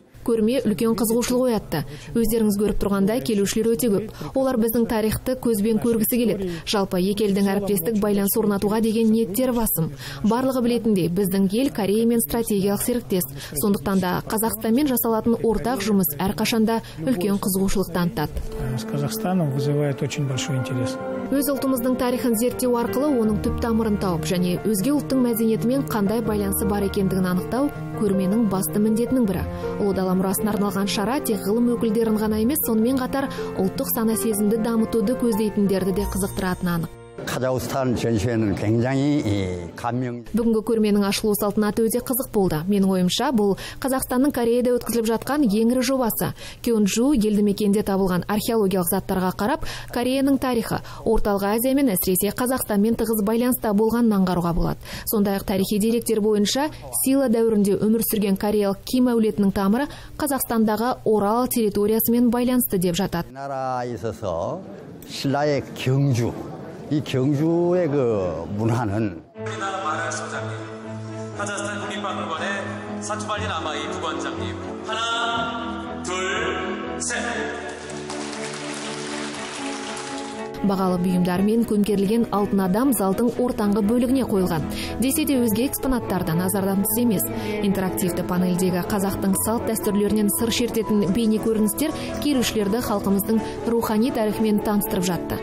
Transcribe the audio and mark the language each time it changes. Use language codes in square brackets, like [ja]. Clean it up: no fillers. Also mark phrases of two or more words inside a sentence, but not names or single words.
[kk] Көрме үлкен қызығушылық оятты. Өздеріңіз көріп тұрғандай келушілер өте көп. Олар біздің тарихты көзбен көргісі келеді. Жалпы екі елдің әріптестік байланыс орнатуға деген ниеттері басым. Барлығы білетіндей, біздің ел Кореямен стратегиялық серіктес. Сондықтан да Қазақстанмен жасалатын ортақ жұмыс әрқашанда үлкен қызығушылық танытады. [ru] С Казахстаном вызывает очень большой интерес. [kk] Өз ұлтымыздың тарихын зерттеу арқылы оның түп тамырын тауып және өзге ұлттың мәдениетімен қандай байланысы бар екендігін анықтау көрменің басты міндетінің бірі. Ұлы дала мұрасына арналған шара тек ғылым өкілдерін ғана емес, сонымен қатар ұлттық сана сезімді дамытуды көздейтіндерді де қызықтыратыны анық. [ko] 카자흐스탄 전시회는 굉장히 감명. [kk] Бүгінгі көрменің ашылу салтанаты өте қызық болды. Менің ойымша, бұл Қазақстанның Кореяда өткізіліп жатқан ең ірі жобасы. Кёнджу елді мекенде табылған археологиялық заттарға қарап, Кореяның тарихы орталық Азия мен әсіресе Қазақстанмен тығыз байланыста болғанын аңғаруға болады. Сондай-ақ тарихи деректер бойынша Сила дәуірінде өмір сүрген кореялық Ким әулетінің тамыры Қазақстандағы Орал территориясымен байланысты деп жатады. [ko] 나라에 있어서 신라의 경주. 이 경주의 그 문화는 우리나라 만화 소장님, 카자흐스탄 국립박물관의 사투발린 아마이 부관장님, 하나, 둘, 셋. [kk] Бағалы бұйымдармен көмкерілген алтын адам залдың ортаңғы бөлігіне қойылған. Десе де өзге экспонаттарда назардан тыс емес. Интерактивті панельдегі қазақтың салт дәстүрлерінен сыр шертетін бейне көріністер келушілерді халқымыздың рухани тарихымен таныстырып жатты.